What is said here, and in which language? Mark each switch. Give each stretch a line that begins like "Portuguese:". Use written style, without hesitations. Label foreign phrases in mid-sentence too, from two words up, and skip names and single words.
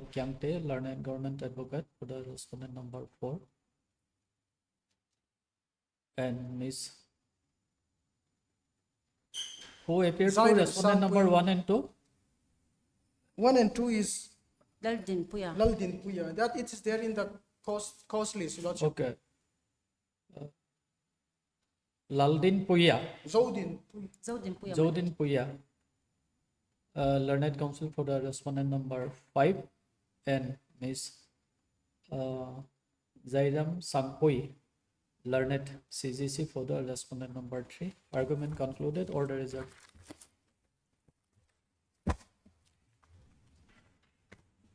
English: Kyangte, learned government advocate for the respondent number 4, and Ms. Who appeared for Zainab respondent number Sampui. 1 and 2? 1 and 2 is Laldin Puya. Laldin Puya. That it is there in the cost list, Lordship. Okay. Laldin Puya, Zodin Puya. Zodin Puya. Jodin Puya, learned counsel for the respondent number 5, and Ms. Zairam Sangpui, learned CGC for the respondent number 3. Argument concluded. Order reserved. Much obliged, Lordship.